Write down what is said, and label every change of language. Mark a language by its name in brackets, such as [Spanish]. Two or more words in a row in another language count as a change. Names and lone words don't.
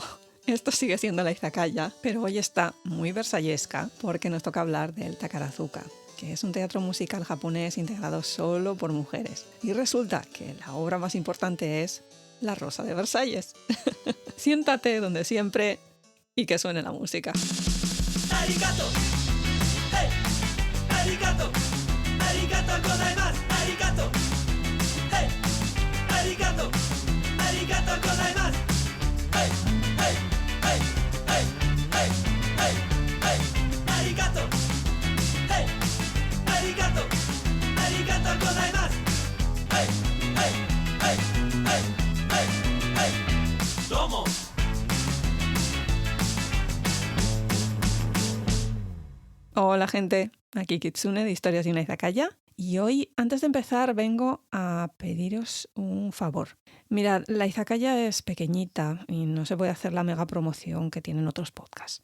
[Spanish] Esto sigue siendo la izakaya, pero hoy está muy versallesca porque nos toca hablar del Takarazuka, que es un teatro musical japonés integrado solo por mujeres. Y resulta que la obra más importante es La Rosa de Versalles. Siéntate donde siempre y que suene la música. [Japanese] ありがとう、hey、ありがとう、ありがとうございます、ありがとう、hey、ありがとう、ありがとうございます、hey、hey、hey、hey、hey、hey、hey、ありがとう、hey、ありがとう、ありがとうございます、hey、hey、hey、hey、hey、hey、どうも. [Spanish] Hola gente, aquí Kitsune de Historias de una Izakaya. Y hoy, antes de empezar, vengo a pediros un favor. Mirad, la Izakaya es pequeñita y no se puede hacer la mega promoción que tienen otros podcasts.